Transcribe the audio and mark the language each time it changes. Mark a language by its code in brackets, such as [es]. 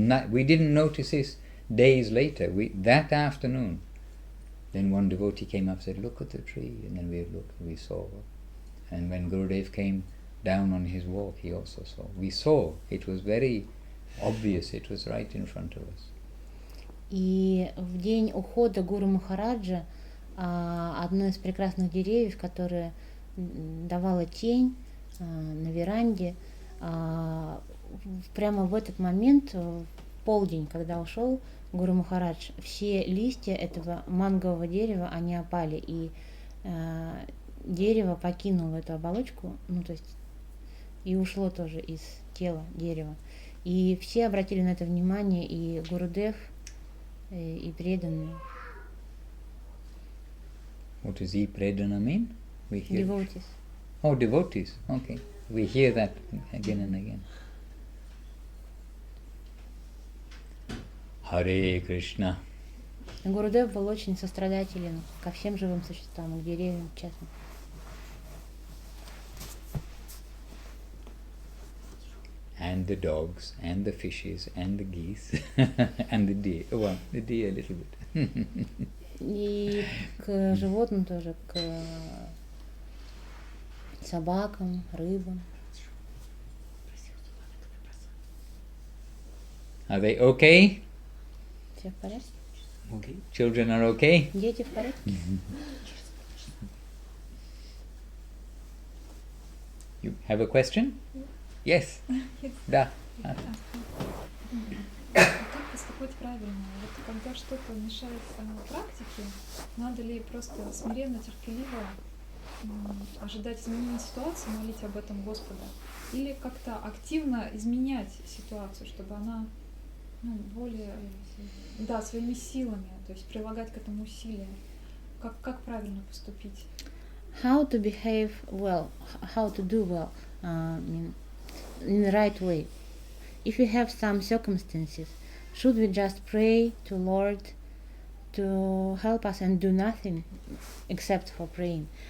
[en] We didn't notice this days later, that afternoon. Then one devotee came up and said, "Look at the tree." And then we looked, we saw. And when Gurudev came down on his walk, he also saw. We saw. It was very obvious. It was right in front of us. [ru] И в день ухода Гуру Махараджа одно из прекрасных деревьев, которое давало тень на веранде, прямо в этот момент, в полдень, когда ушел Гуру Махарадж, все листья этого мангового дерева, они опали, и дерево покинуло эту оболочку, и ушло тоже из тела дерева. И все обратили на это внимание, и Гурудев, и преданные. [en] What does Predana mean? We hear. Devotees. Oh, devotees. Okay. We hear that again and again. Hare Krishna. [ru] Гурудев был очень сострадателен ко всем живым существам, к деревьям в частности. [en] And the dogs, and the fishes, and the geese, and the deer. Well, the deer a little bit. [ru] И к животным тоже, к собакам, рыбам. [en] Are they okay? [ru] Все в порядке? [en] Okay. Children are okay? [ru] Дети в порядке? [en] You have a question? Yes. [ru] Да. Как поступать правильно? Вот когда что-то мешает практике, надо ли просто смиренно, терпеливо ожидать изменения ситуации, молить об этом Господа? Или как-то активно изменять ситуацию, чтобы она более, своими силами, то есть прилагать к этому усилия? Как правильно поступить? [en] How to behave well, how to do well, in the right way. If we have some circumstances, should we just pray to Lord to help us and do nothing except for praying?